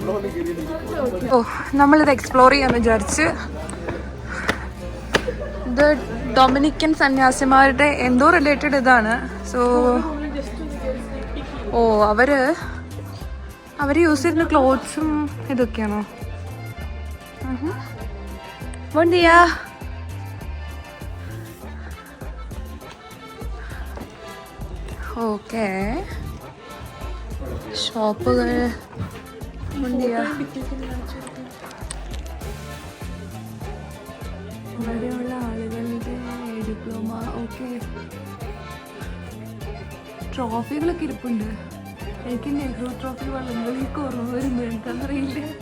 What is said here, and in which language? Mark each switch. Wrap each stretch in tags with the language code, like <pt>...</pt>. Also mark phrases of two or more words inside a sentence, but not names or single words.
<ml>ഓ, നമ്മളിത് എക്സ്പ്ലോർ ചെയ്യാന്ന് വിചാരിച്ച്. ഇത് ഡൊമിനിക്കൻ സന്യാസിമാരുടെ എന്തോ റിലേറ്റഡ് ഇതാണ്. സോ ഓ, അവര് യൂസ് ചെയ്യുന്ന ക്ലോത്ത്സും ഇതൊക്കെയാണോ?</ml> <es>Buen día.</es> <ml>ഓക്കെ, ഷോപ്പുകൾ.</ml> <es>Buen día.</es> <ml>ഇവിടെയുള്ള ആളുകളുടെ ഡിപ്ലോമ. ഓക്കെ, ട്രോഫികളൊക്കെ ഇരിപ്പുണ്ട്. എനിക്ക് നെഹ്റു ട്രോഫി വള്ളംകളി കുറവ് വരുമ്പോൾ എനിക്കറിയില്ല.</ml>